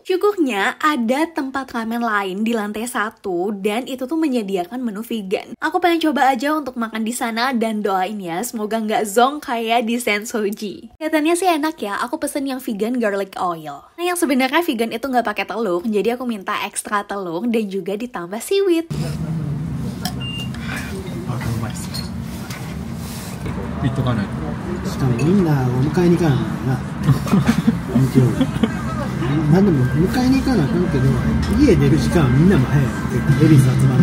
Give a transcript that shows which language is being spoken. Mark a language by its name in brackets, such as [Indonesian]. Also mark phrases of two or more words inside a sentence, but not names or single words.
[Indonesian] Syukurnya ada tempat ramen lain di lantai 1 dan itu tuh menyediakan menu vegan. Aku pengen coba aja untuk makan di sana dan doain ya semoga nggak zonk kayak di Sensoji. Kelihatannya sih enak ya. Aku pesen yang [English] vegan garlic oil. [Indonesian] Nah yang sebenarnya vegan itu nggak pakai telur, jadi aku minta ekstra telur dan juga ditambah seaweed. [Japanese] しかもみんなお迎えに行かないんだな日曜日何でも迎えに行かなあかんけど家出る時間はみんなも早い結構恵比寿集まる